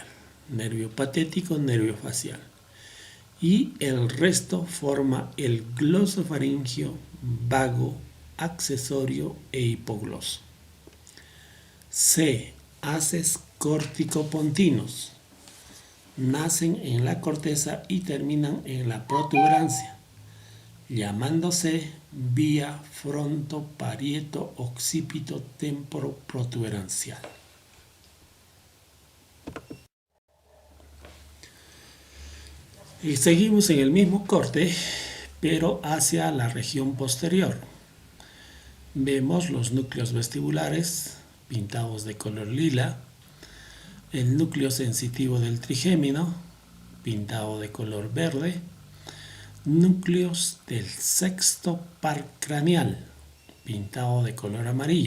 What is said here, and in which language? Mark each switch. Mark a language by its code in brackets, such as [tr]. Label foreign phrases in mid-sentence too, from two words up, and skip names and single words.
[es] Nervio patético, nervio facial. Y el resto forma el glosofaringio, vago, accesorio e hipogloso. C. Haces córtico-pontinos. Nacen en la corteza y terminan en la protuberancia, llamándose vía fronto-parieto-occipito temporo-protuberancial. Y seguimos en el mismo corte, pero hacia la región posterior. Vemos los núcleos vestibulares pintados de color lila, el núcleo sensitivo del trigémino pintado de color verde, núcleos del sexto par craneal pintado de color amarillo.